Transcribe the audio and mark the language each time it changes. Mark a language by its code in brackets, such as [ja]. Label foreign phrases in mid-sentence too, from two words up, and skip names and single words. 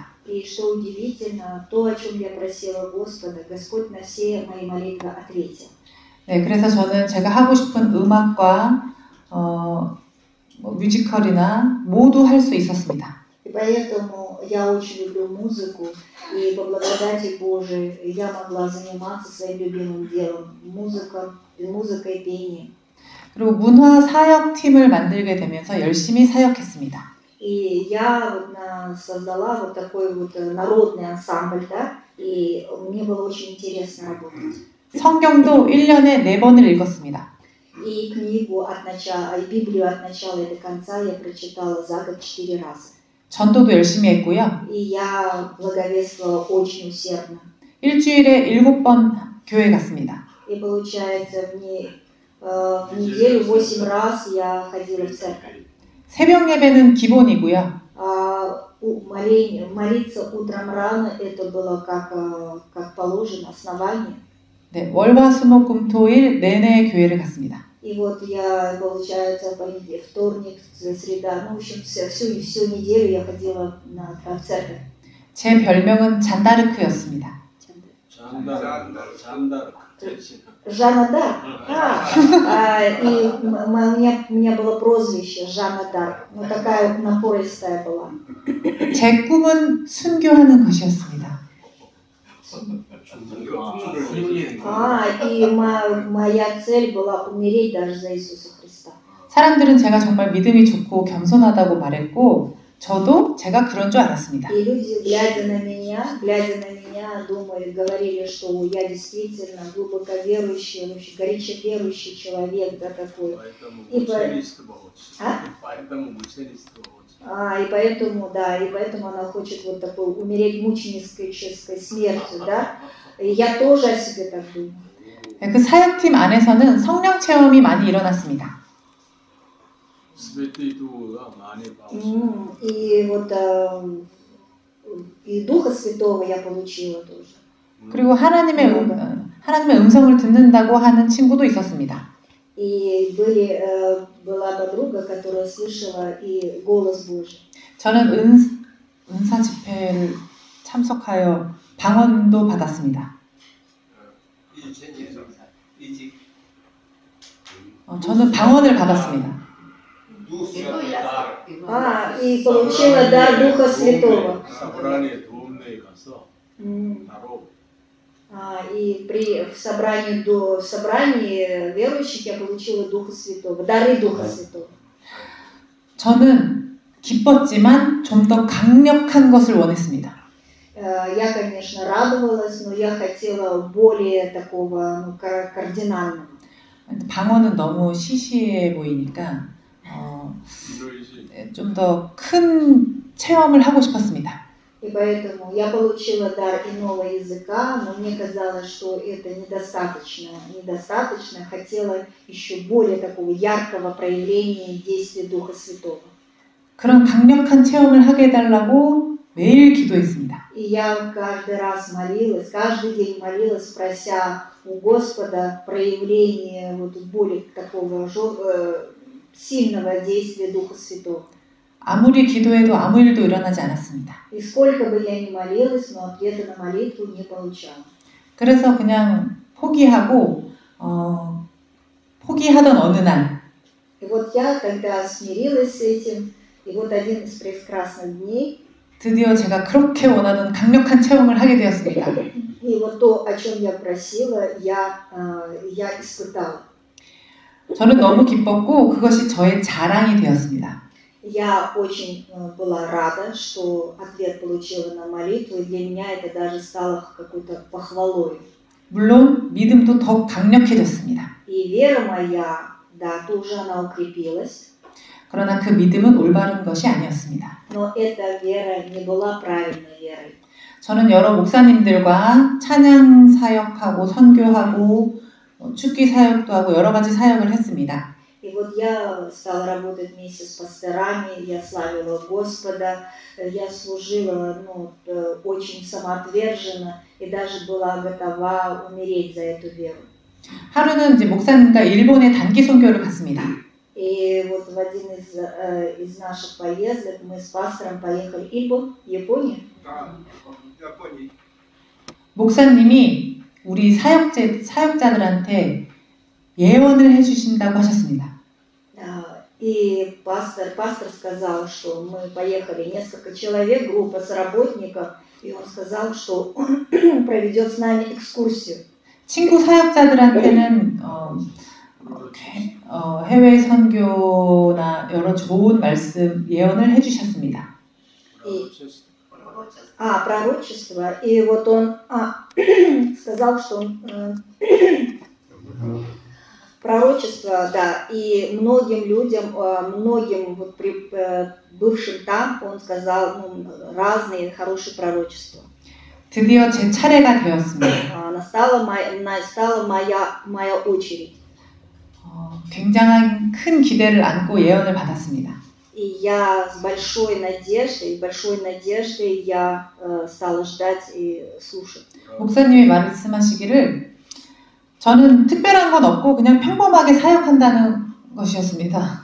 [ru] И что удивительно, то, о чем я просила Господа, Господь на все мои молитвы ответил. [ko] 네, 그래서 저는 제가 하고 싶은 음악과 뮤지컬이나 모두 할 수 있었습니다. [ru] И поэтому я очень люблю музыку, и по благодати Божией я могла заниматься своим любимым делом, музыкой, пением. [ko] 그리고 문화 사역 팀을 만들게 되면서 열심히 사역했습니다. [ru] И я создала вот такой вот народный ансамбль, да, и мне было очень интересно работать. [ko] 성경도 1년에 4번을 읽었습니다. [ru] И книгу от начала, и Библию от начала и до конца я прочитала за год 4 раза. [ko] 전도도 열심히 했고요. [ru] И я благовествовала очень усердно. [ko] 일주일에 7번 교회 갔습니다. [ru] И получается, в неделю 8 раз я ходила в церковь. [ko] 새벽 예배는 기본이고요. [ru] Молиться утром рано, это было как положено, основание. [ko] 네, 월화수목금토일 내내 교회를 갔습니다. [ru] И вот я, получается, вторник, среда, в общем, всю неделю я ходила в церковь. [ko] 제 별명은 잔다르크였습니다. [ru] Жанна Дарк. И у меня было прозвище Жанна Дарк. Ну, такая напористая была. [ko] 제 꿈은 순교하는 것이었습니다. [ru] И моя цель была умереть даже за Иисуса Христа. [ko] 사람들은 제가 정말 믿음이 좋고 겸손하다고 말했고 저도 제가 그런 줄 알았습니다. [ru] И люди, глядя на меня, говорили, что я действительно глубоко верующий, вообще горячо верующий человек, да, такой. И поэтому она хочет вот такой умереть мученической смертью, да. И я тоже о себе так думаю. [ko] 그 사역팀 안에서는 성령 체험이 많이 일어났습니다. [ru] И вот и Духа Святого я получила тоже. [ko] 그리고 하나님의 음성을 듣는다고 하는 친구도 있었습니다. [ru] И была подруга, которая слышала и голос Божий. [ko] 저는 은사 집회를 참석하여 방언도 받았습니다. 저는 방언을 받았습니다. [ru] И получила дар Духа Святого. И в собрании верующих я получила Духа Святого, дары Духа Святого. [ko] 저는 기뻤지만 좀 더 강력한 것을 원했습니다. [ru] Я, конечно, радовалась, но я хотела более такого, кардинального. [ko] 방언은 너무 시시해 보이니까 좀 더 큰 체험을 하고 싶었습니다. [ru] И поэтому я получила дар иного языка, но мне казалось, что это недостаточно. Хотела еще более такого яркого проявления действия Духа Святого. [ko] 그런 강력한 체험을 하게 해달라고 매일 기도했습니다. [ru] И я каждый день молилась, прося у Господа проявления вот более такого сильного действия Духа Святого. [ko] 아무리 기도해도 아무 일도 일어나지 않았습니다. [ru] И сколько бы я ни молилась, но ответа на молитву не получала. [ko] 그래서 그냥 포기하던 어느 날. [ru] И вот я тогда смирилась с этим, и вот один из прекрасных дней. [ko] 드디어 제가 그렇게 원하던 강력한 체험을 하게 되었습니다. [ru] И вот то, о чем я просила, я испытала. [ko] 저는 너무 기뻤고 그것이 저의 자랑이 되었습니다. [ru] Я очень была рада, что ответ получила на молитву, и для меня это даже стало какой-то похвалой. [ko] 물론 믿음도 더 강력해졌습니다. [ru] И вера моя, да, тоже она укрепилась. [ko] 그러나 그 믿음은 올바른 것이 아니었습니다. [ru] Но эта вера не была правильной верой. [ko] 저는 여러 목사님들과 찬양 사역하고 선교하고 축기 사역도 하고 여러 가지 사역을 했습니다. [ru] И И вот я стала работать вместе с пасторами, я славила Господа, я служила очень самоотверженно и даже была готова умереть за эту веру. [ko] 하루는 이제 목사님과 일본에 단기 선교를 갔습니다. [ru] И вот в один из наших поездок мы с пастором поехали в Японию. [ko] 목사님이 우리 사역자들한테 예언을 해주신다고 하셨습니다. [ru] И пастор сказал, что мы поехали несколько человек, группа соработников, и он сказал, что он проведет с нами экскурсию. [ko] 친구 사역자들한테는 해외 선교나 여러 좋은 말씀 예언을 해주셨습니다. [ru] Пророчество. И вот он сказал, что он пророчество, да, и многим людям, многим вот бывшим там, он сказал разные хорошие пророчества. [ko] 드디어 제 차례가 되었습니다. [ru] Настала моя очередь. [ko] 굉장한 큰 기대를 안고 예언을 받았습니다. [ru] И я с большой надеждой я стала ждать и слушать. [ko] 목사님이 말씀하시기를 저는 특별한 건 없고 그냥 평범하게 사역한다는 것이었습니다.